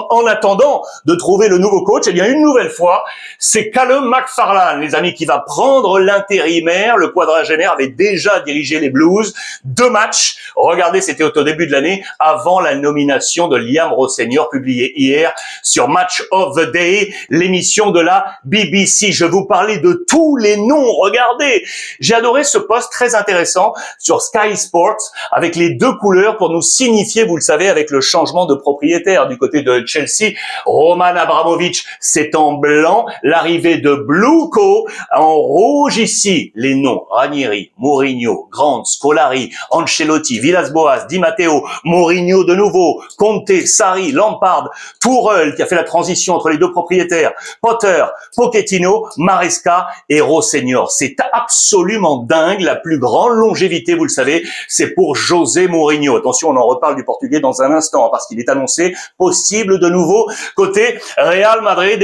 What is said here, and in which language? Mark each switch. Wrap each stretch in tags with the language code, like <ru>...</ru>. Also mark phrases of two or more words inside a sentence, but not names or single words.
<fr>En attendant de trouver le nouveau coach, eh bien une nouvelle fois, c'est Callum McFarlane, les amis, qui va prendre l'intérimaire. Le quadragénaire avait déjà dirigé les Blues. 2 matchs. Regardez, c'était au début de l'année, avant la nomination de Liam Rosseignor, publiée hier sur Match of the Day, l'émission de la BBC. Je vous parlais de tous les noms. Regardez, j'ai adoré ce post très intéressant sur Sky Sports avec les 2 couleurs pour nous signifier, vous le savez, avec le changement de propriétaire du côté de Chelsea. Roman Abramovich, c'est en blanc. L'arrivée de Blueco en rouge ici. Les noms: Ranieri, Mourinho, Grant, Scolari, Ancelotti, Villas-Boas, Di Matteo, Mourinho de nouveau, Conte, Sarri, Lampard, Tourelle qui a fait la transition entre les 2 propriétaires, Potter, Pochettino, Maresca et Rossenior. C'est absolument dingue. La plus grande longévité, vous le savez, c'est pour José Mourinho. Attention, on en reparle du Portugais dans un instant parce qu'il est annoncé possible de nouveau côté Real Madrid.</fr>